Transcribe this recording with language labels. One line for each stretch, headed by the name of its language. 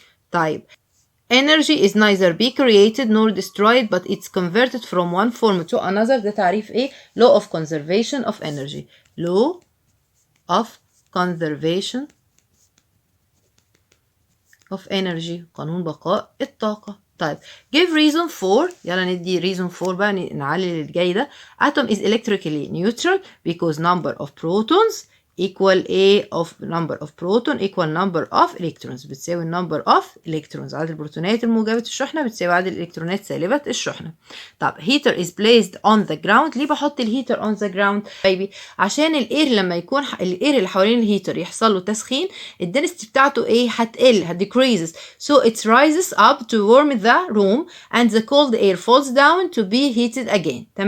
English: طيب energy is neither be created nor destroyed but it's converted from one form to another
Arabic: ده تعريف
English: law of conservation of energy. law of conservation of energy
Arabic: قانون بقاء الطاقة. طيب give reason for يلا ندي reason for بقى نعلل الجاي ده.
English: atom is electrically neutral because number of protons equal number of proton equal number of electrons
Arabic: بتساوي
English: number of electrons.
Arabic: عدد البروتونات الموجبة الشحنة بتساوي عدد الإلكترونات سالبة الشحنة.
English: طب heater is placed on the ground.
Arabic: ليه بحط الهيتر
English: on the ground baby؟
Arabic: عشان الاير لما يكون الاير اللي حوالين الهيتر يحصل له تسخين الدنسيتي بتاعته هتقل
English: decreases so it rises up to warm the room and the cold air falls down to be heated again.